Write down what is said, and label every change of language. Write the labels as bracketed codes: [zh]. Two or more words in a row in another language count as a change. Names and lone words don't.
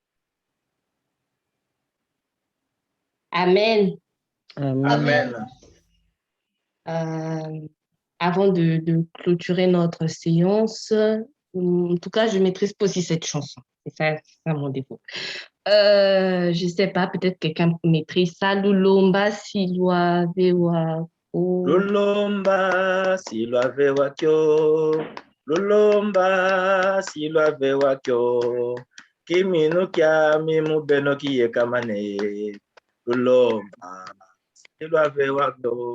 [fr] Amen. Amen. Avant de clôturer notre séance, en tout cas, je maîtrise pas aussi cette chanson. C'est ça mon défaut. Je sais pas, peut-être quelqu'un maîtrise ça. [lu] Lulomba silwa vewa. Lulomba silwa vewa kyo. Lulomba silwa vewa kyo. Kiminu kya mimu beno kiye kamane. Lulomba silwa vewa kyo.